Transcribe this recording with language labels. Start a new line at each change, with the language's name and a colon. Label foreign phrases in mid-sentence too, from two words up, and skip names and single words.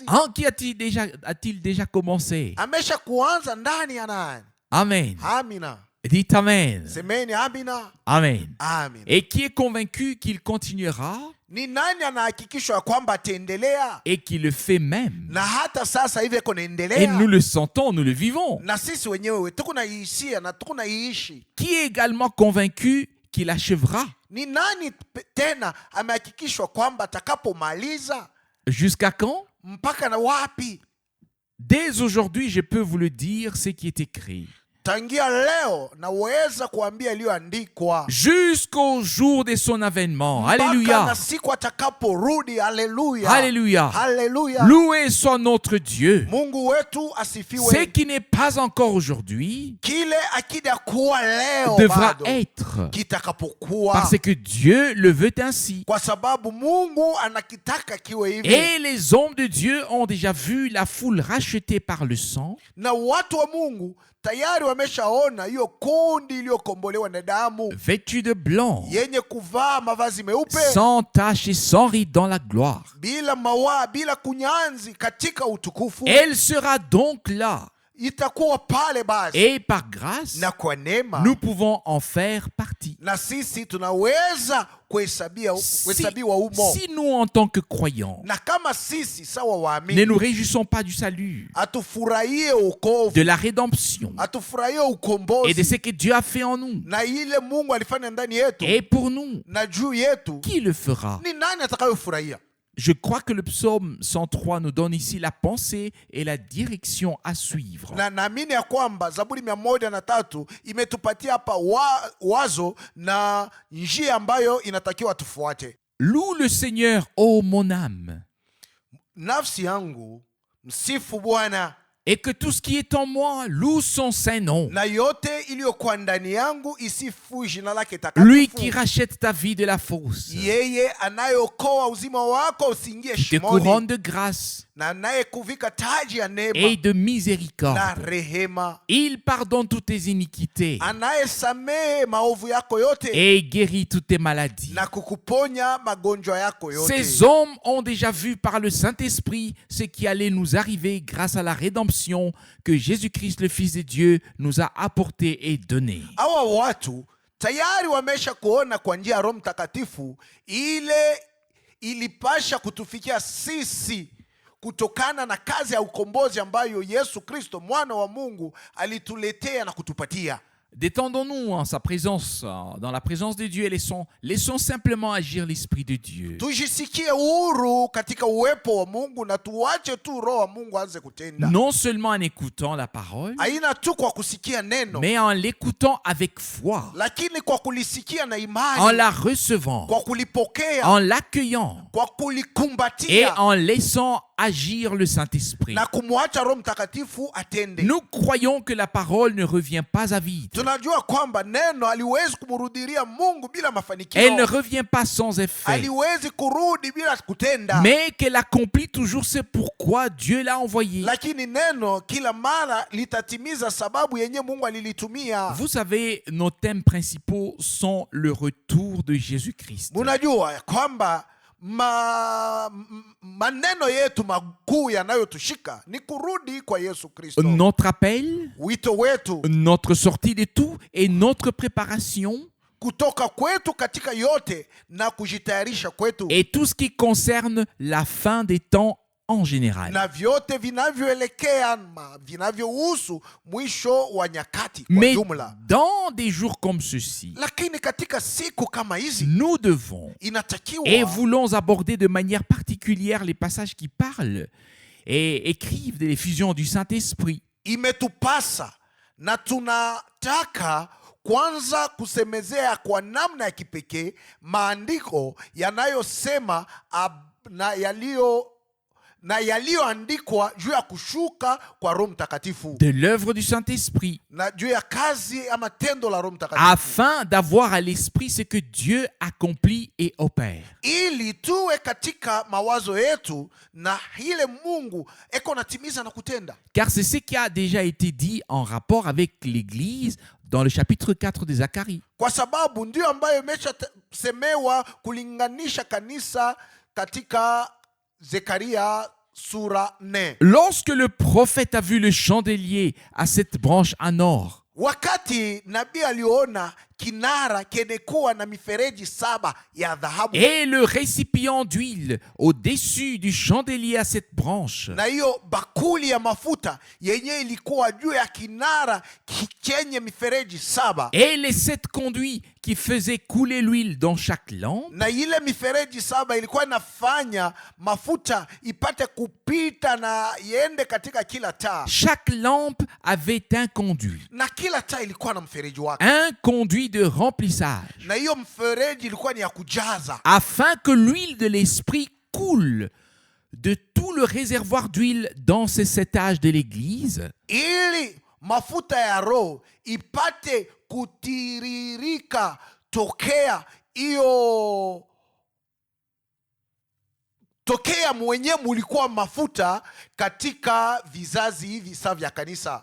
French: En qui a-t-il déjà commencé?
Swahili: Amesha kuanza ndani ya nani?
French: Amen.
Swahili: Amina.
French: Dites Amen.
Swahili: Semeni amina.
French: Amen.
Swahili: Amina.
French: Et qui est convaincu qu'il continuera
Swahili: Ni nani anahakikishwa ya kwamba ataendelea
French: et qu'il le fait même?
Swahili: na hata sasa hivi
French: Et
Swahili: kunaendelea,
French: nous le sentons, nous le vivons.
Swahili: na sisi wenyewe tukunaiishia na tukunaiishi.
French: Qui est également convaincu qu'il achèvera?
Swahili: Ni nani tena amehakikishwa kwamba atakapomaliza?
French: Jusqu'à quand?
Swahili: Mpaka na wapi?
French: Dès aujourd'hui, je peux vous le dire, ce qui est écrit.
Swahili: Tangia leo naweza kuambia iliyoandikwa
French: Jusqu'au jour de son avènement.
Swahili: mpaka na
French: Alléluia.
Swahili: siku atakaporudi. Haleluya,
French: Alléluia.
Swahili: haleluya.
French: Loué soit notre Dieu.
Swahili: Mungu wetu
French: Ce
Swahili: asifiwe.
French: qui n'est pas encore aujourd'hui
Swahili: Kile akida kuwa leo
French: devra
Swahili: bado
French: être.
Swahili: kitakapokuwa,
French: Parce que Dieu le veut ainsi.
Swahili: kwa sababu Mungu anakitaka kiwe hivi.
French: Et les hommes de Dieu ont déjà vu la foule rachetée par le sang,
Swahili: Na watu wa Mungu tayari wameshaona hiyo kundi iliyokombolewa na damu,
French: vêtue de blanc,
Swahili: yenye kuvaa mavazi meupe,
French: sans tache et sans ride dans la gloire.
Swahili: bila mawaa, bila kunyanzi katika utukufu.
French: Elle sera donc là.
Swahili: Itakuwa pale basi,
French: Et par grâce,
Swahili: na kwa neema
French: nous pouvons en faire partie.
Swahili: na sisi tunaweza kuhesabiwa humo.
French: Si nous, en tant que croyants,
Swahili: Na kama sisi sawa
French: ne
Swahili: waamini
French: nous réjouissons pas du salut,
Swahili: atufurahie uokovu,
French: de la rédemption
Swahili: atufurahie
French: et de
Swahili: ukombozi
French: ce que Dieu a fait en nous
Swahili: na ile Mungu alifanya ndani yetu
French: et pour nous,
Swahili: na juu yetu,
French: qui le fera?
Swahili: ni nani atakayofurahia?
French: Je crois que le psaume 103 nous donne ici la pensée et la direction à suivre.
Swahili: Na naamini ya kwamba Zaburi 103 imetupatia hapa wazo na njia ambayo inatakiwa tufuate.
French: Loue le Seigneur, ô mon âme,
Swahili: Nafsi yangu msifu Bwana,
French: et que tout ce qui est en moi loue son saint nom.
Swahili: na yote iliyokuwa ndani yangu isifu jina lake
French: Lui qui
Swahili: takatifu.
French: rachète ta vie de la fosse,
Swahili: Yeye anayeokoa uzima wako usiingie
French: qui te
Swahili: shimoni,
French: couronne de grâce
Swahili: na anayekuvika taji ya neema
French: et de
Swahili: na
French: miséricorde.
Swahili: rehema,
French: Il pardonne toutes tes iniquités
Swahili: anayesamehe maovu yako yote
French: et guérit toutes tes maladies.
Swahili: na kukuponya magonjwa yako yote.
French: Ces hommes ont déjà vu par le Saint-Esprit ce qui allait nous arriver grâce à la rédemption que Jésus-Christ, le Fils de Dieu, nous a apporté et donné.
Swahili: Hawa watu tayari wamesha kuona kwa njia ya Roho Mtakatifu ile ilipasha kutufikia sisi kutokana na kazi ya ukombozi ambayo Yesu Kristo mwana wa Mungu alituletea na kutupatia.
French: Détendons-nous en sa présence, dans la présence de Dieu, et laissons simplement agir l'Esprit de Dieu.
Swahili: Tujisikie huru katika uwepo wa Mungu na tuwache tu Roho wa Mungu aanze kutenda.
French: Non seulement en écoutant la parole,
Swahili: Haina tu kwa kusikia neno,
French: mais en l'écoutant avec foi,
Swahili: lakini kwa kulisikia na
French: en
Swahili: imani,
French: la recevant,
Swahili: kwa kulipokea,
French: en l'accueillant
Swahili: kwa
French: et
Swahili: kulikumbatia
French: en laissant agir le Saint-Esprit.
Swahili: na kumwacha Roho Mtakatifu atende.
French: Nous croyons que la parole ne revient pas à vide.
Swahili: Tunajua kwamba neno haliwezi kumrudilia Mungu bila
French: Elle ne
Swahili: mafanikio,
French: revient pas sans effet,
Swahili: haliwezi kurudi bila kutenda,
French: mais qu'elle accomplit toujours ce pourquoi Dieu l'a envoyé.
Swahili: lakini neno kila mara litatimiza sababu yenye Mungu alilitumia.
French: Vous savez, nos thèmes principaux sont le retour de Jésus-Christ.
Swahili: Munajua ya kwamba maneno yetu makuu yanayotushika ni kurudi kwa Yesu Kristo.
French: Notre appel,
Swahili: Wito wetu
French: notre sortie de tout et notre préparation
Swahili: kutoka kwetu katika yote na kujitayarisha kwetu
French: et tout ce qui concerne la fin des temps en général.
Swahili: na vyote vinavyoelekea vinavyohusu mwisho wa nyakati kwa
French: Mais
Swahili: jumla.
French: dans des jours comme ceux-ci,
Swahili: Lakini katika siku kama hizi
French: nous devons et
Swahili: inatakiwa
French: voulons aborder de manière particulière les passages qui parlent et écrivent de l'effusion du Saint-Esprit.
Swahili: imetupasa na tunataka kwanza kusemezea kwa namna ya kipekee maandiko yanayosema na yaliyoandikwa juu ya kushuka kwa Roho Mtakatifu,
French: de l'œuvre du Saint-Esprit,
Swahili: na juu ya kazi ama tendo la Roho Mtakatifu,
French: afin d'avoir à l'esprit ce que Dieu accomplit et opère.
Swahili: ili tuwe katika mawazo yetu na ile Mungu eko natimiza na kutenda.
French: Car c'est ce qui a déjà été dit en rapport avec l'Église dans le chapitre 4 de Zacharie.
Swahili: Kwa sababu ndio ambayo imeshasemewa kulinganisha kanisa katika Zekaria sura 4.
French: Lorsque le prophète a vu le chandelier à cette branche en or,
Swahili: Wakati nabii aliona kinara kenekuwa na mifereji 7 ya dhahabu,
French: et le récipient d'huile au-dessus du chandelier à cette branche,
Swahili: na hiyo bakuli ya mafuta yenye ilikuwa juu ya kinara chenye mifereji 7,
French: et les 7 conduits qui faisaient couler l'huile dans chaque lampe,
Swahili: na ile mifereji 7 ilikuwa inafanya mafuta ipate kupita na iende katika kila taa.
French: chaque lampe avait un conduit,
Swahili: Na kila taa ilikuwa na mfereji wake,
French: un conduit de remplissage,
Swahili: na hiyo mfereji ilikuwa ni ya kujaza,
French: afin que l'huile de l'esprit coule de tout le réservoir d'huile dans ces 7 âges de l'Église,
Swahili: ili mafuta ya Roho ipate kutiririka tokea mwenye mulikuwa mafuta katika vizazi hivi sasa vya kanisa,